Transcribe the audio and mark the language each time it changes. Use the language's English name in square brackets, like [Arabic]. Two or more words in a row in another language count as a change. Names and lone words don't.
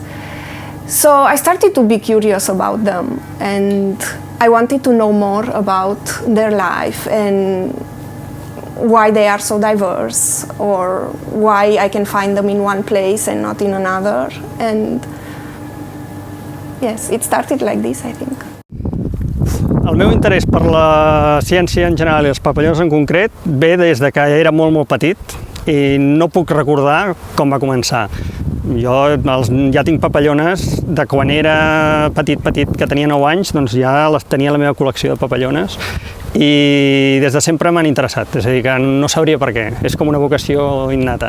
[English] So I started to be curious about them, and I wanted to know more about their life and why they are so diverse, or why I can find them in one place and not in another. And yes, it started like this, I think. [Catalan] El meu interès per la ciència en general i els papallones en concret ve des de que era molt petit i no puc recordar com va començar. Jo ja tinc papallones de quan era petit, que tenia 9 anys, doncs ja tenia la meva col·lecció de papallones i des de sempre m'han interessat, és a dir, que no sabria per què, és com una vocació innata.